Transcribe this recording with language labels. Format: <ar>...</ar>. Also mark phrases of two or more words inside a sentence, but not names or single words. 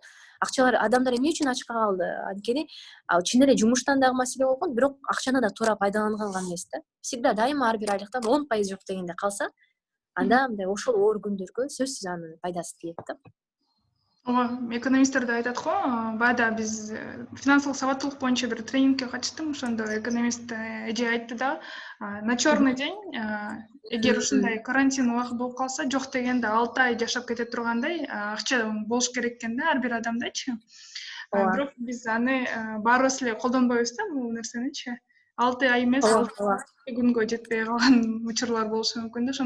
<ky>Акчалар адамдар эмне үчүн ачка калды? Анткени чын эле жумуштан дагы маселе болгон, бирок акчаны да туура пайдаланган эмес да. Всегда дайыма ар бир айлыктан 10% жок дегенде калса, анда мындай ошол оор күндөргө сөзсүз анын пайдасы тиет да. Экономисттер да айтат го, баягы биз финансылык сабаттуулук боюнча бир тренингке катыштым. Ошондо экономист эже айтты да,</ky> <ru>на черный день,</ru> <ky>эгер ушундай карантин убакыт болуп калса, жок дегенде 6 ай жашап кете тургандай акча болуш керек экен да, ар бир адамдачы. Бирок биз аны баарыбыз эле колдонбойбуз да, бул нерсеничи. 6 ай эмес, 6 күнгө жетпей калган учурлар болушу мүмкүн да.</ky>